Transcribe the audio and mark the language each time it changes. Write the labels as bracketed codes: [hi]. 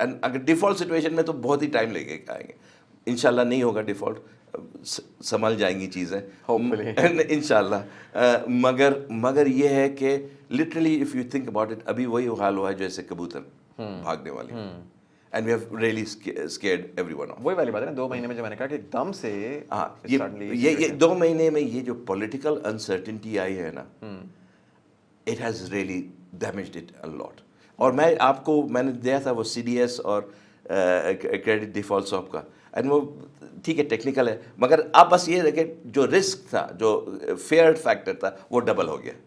[ur] And اگر default situation میں تو بہت ہی ٹائم لے کے آئیں گے. انشاءاللہ نہیں ہوگا ڈیفالٹ, سنبھل جائیں گی چیزیں انشاءاللہ. مگر یہ ہے کہ [en] literally if you think about it, [ur] ابھی وہی حال ہوا ہے جیسے کبوتر بھاگنے والی. [en] And we have really scared everyone off. [ur] وہی والی بات ہے نا, 2 مہینے میں جو میں نے کہا کہ ایک دم سے یہ 2 مہینے میں یہ جو پولیٹیکل انسرٹنٹی آئی ہے نا, [en] it has really damaged it a lot. [ur] اور میں نے دیا تھا وہ CDS اور کریڈٹ ڈیفالٹ سواپ کا, اینڈ وہ ٹھیک ہے ٹیکنیکل ہے, مگر اب بس یہ دیکھیں جو رسک تھا, جو فیئر فیکٹر تھا وہ ڈبل ہو گیا.